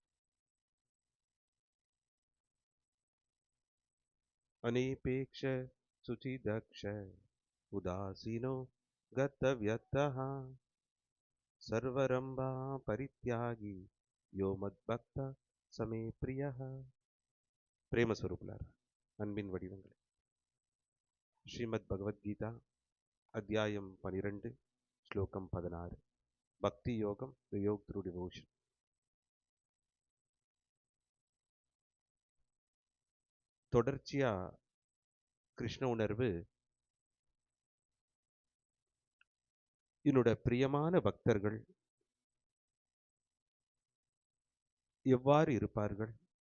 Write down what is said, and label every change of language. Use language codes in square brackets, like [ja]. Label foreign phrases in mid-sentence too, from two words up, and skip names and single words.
[sa] अनेपेक्ष शुचिदक्ष उदासीनो गतव्यतः सर्वरंभा परित्यागी यो मद्भक्त समे प्रियः। [te] ప్రేమ స్వరూపలార్ [ta] அன்பின் வடிவங்கள். ஸ்ரீமத் பகவத்கீதா அத்தியாயம் 12 ஸ்லோகம் 16. பக்தி யோகம், [en] the yoke through devotion. [ta] தொடர்ச்சியா கிருஷ்ண உணர்வு என்னோட பிரியமான பக்தர்கள் எவ்வாறு இருப்பார்கள்,